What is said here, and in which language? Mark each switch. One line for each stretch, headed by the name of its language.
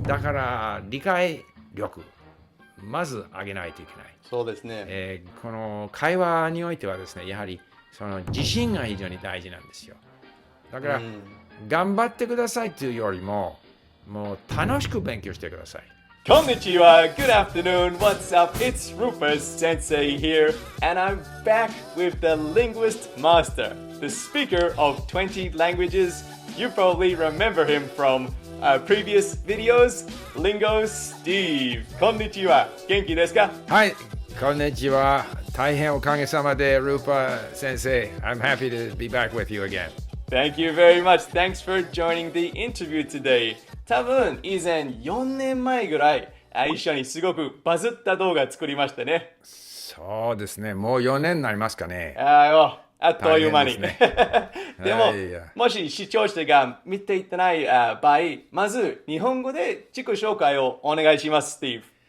Japanese: だから理解力、まず上げないといけない。そうですね。この会話においてはですね、やはりその自信が非常に大事なんですよ。だから、頑張ってくださいというよりも、もう楽しく勉強してください。
English: Konnichiwa, good afternoon, what's up? It's Rupa Sensei here, and I'm back with the Linguist Master, the speaker of 20 languages. You probably remember him from previous videos, Lingo Steve.
Japanese: Konnichiwa, 元気ですか？はい、こんにちは。大変おかげさまで、Rupa 先生。
English: I'm happy to be back with you again. Thank you very much. Thanks for joining the interview today.
Japanese: 多分以前4年前ぐらい一緒にすごくバズった動画作りましたね。そうですね。もう4年になりますかね。あっという間に。ね、でも、もし視聴者が見ていってない場合、まず日本語で自己紹介をお願いします、スティーブ。